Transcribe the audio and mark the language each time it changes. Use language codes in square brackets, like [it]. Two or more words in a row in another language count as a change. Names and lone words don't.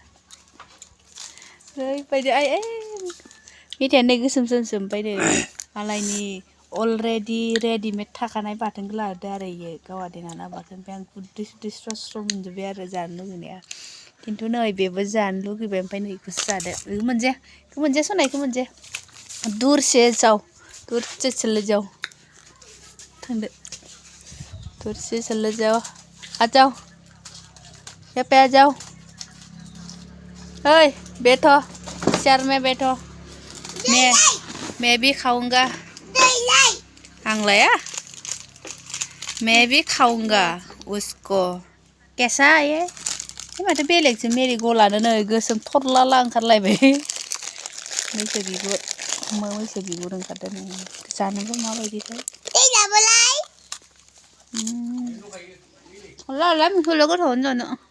[brx] ओरैबायदि मेथाइयानो गोसोम ओमफ्राय नै मालायनि अलरेडि रेडिमेड थाखानाय बाथोनखौ लादो आरो इयो गावा देनानै बाथोन ओमफ्राय आं गुदै स्र' मोनजोब्बाय आरो जानो लुगैनाया खिन्थु नै बेबो जानो लुगैबाय ओमफ्राय नै बेखौसो जादो बेखौ मोनजाया सनायखौ मोनजाया [hi] दूरसे चले जाओ [brx] थांदो [hi] दूरसे चले जाओ आ जाओ यहाँ पे आ जाओ ओए बैठो चेयर में बैठो मैं भी खाऊंगा [brx] आंलाया [hi] मैं भी खाऊंगा उसको कैसा है ये [brx] माथो बेलेगसो मेरि गलानो नै गोसोम थरला ओंखारलायबाय मैसो बिगुर ओंखारदों नै जानोबो माबायदिथाय ला मिखौल' गोथावनो जानो